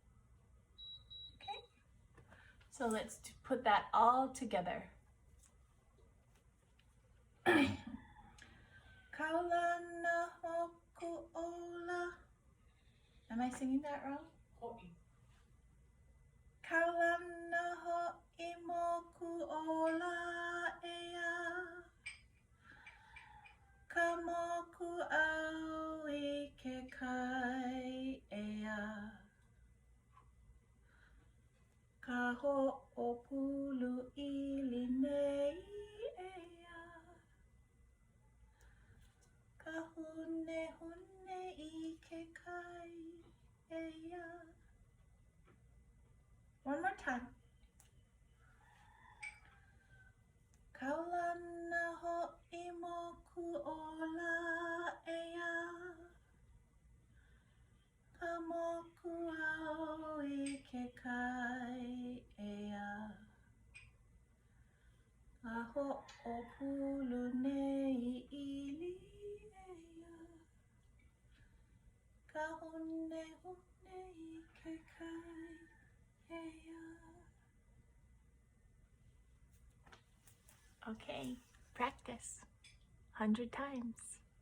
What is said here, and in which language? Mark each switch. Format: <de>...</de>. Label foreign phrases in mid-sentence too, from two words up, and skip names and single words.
<en>Okay, so let's put that all together.</en> <haw>Kaulana hoku ola.</haw> <en>Am I singing that wrong?</en> <haw>Kaulana ho imoku ola ea. Kamoku au I ke kai ea. Ka ho'opulu ili nei ea. Ka hune hune I ke kai ea.</haw> <en>One more time.</en> <haw>Kaulana ho'i moku ola ea. Ka moku au I ke kai ea. Ka ho'opulu nei ili ea. Ka hune hune I ke kai ea.</haw> <en>Okay, practice 100 times.</en>